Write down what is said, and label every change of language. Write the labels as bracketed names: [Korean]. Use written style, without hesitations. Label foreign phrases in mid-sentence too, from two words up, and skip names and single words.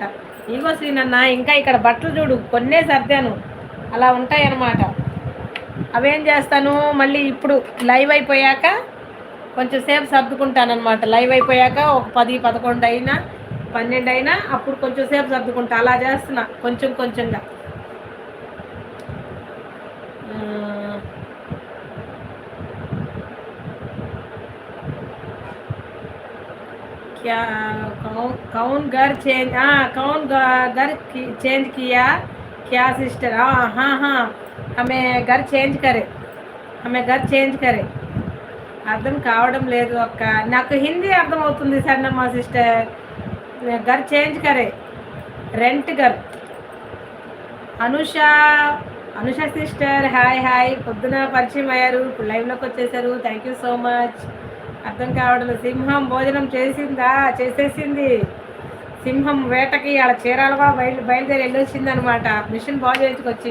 [Telugu] ఇగో శ్రీనన్న, ఇంకా ఇక్కడ బట్టలు చూడు, కొన్నే సర్దాను, అలా ఉంటాయి అన్నమాట. అవేం చేస్తాను, మళ్ళీ ఇప్పుడు లైవ్ అయిపోయాక కొంచెం సేపు సర్దుకుంటాను అనమాట. లైవ్ అయిపోయాక ఒక 10-11 అయినా 12 అయినా అప్పుడు కొంచెం సేపు సర్దుకుంటా, అలా చేస్తున్నా కొంచెం కొంచెంగా. [Hindi] क्या कौन घर चेंज, हाँ कौन घर चेंज किया क्या सिस्टर? हाँ हाँ, हमें घर चेंज करे, हमें घर चेंज करे. [Telugu] అర్థం కావడం లేదు అక్క, నాకు హిందీ అర్థం అవుతుంది సన్నమ్మ సిస్టర్. [Hindi] घर चेंज करे, రెంట్ घर. [Telugu] అనుష సిస్టర్, హాయ్ హాయ్, పొద్దున పరిచయం అయ్యారు, ఇప్పుడు లైవ్లోకి వచ్చేసారు, [English] thank you so much. [Telugu] అర్థం కావడం. సింహం భోజనం చేసిందా? చేసేసింది. సింహం వేటకి అలా చీరాలు కూడా బయలుదేరి వెళ్ళొచ్చింది అనమాట, మిషన్ బాగు చేయించుకొచ్చి.